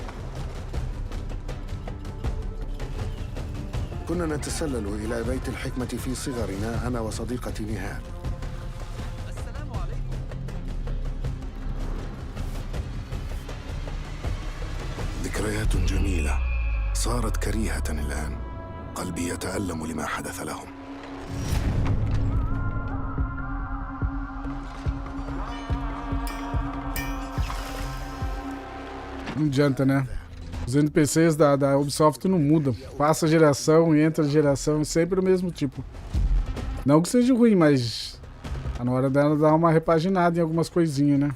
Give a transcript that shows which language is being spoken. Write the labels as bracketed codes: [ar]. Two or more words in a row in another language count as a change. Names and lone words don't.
[ar] كنا نتسلل إلى بيت الحكمة في صغرنا أنا وصديقتي نهار. ذكريات جميلة صارت كريهة الآن. قلبي يتألم لما حدث لهم. [pt] Não adianta, né? Os NPCs da Ubisoft não mudam. Passa geração e entra geração, sempre o mesmo tipo. Não que seja ruim, mas tá na hora dela dar uma repaginada em algumas coisinhas, né?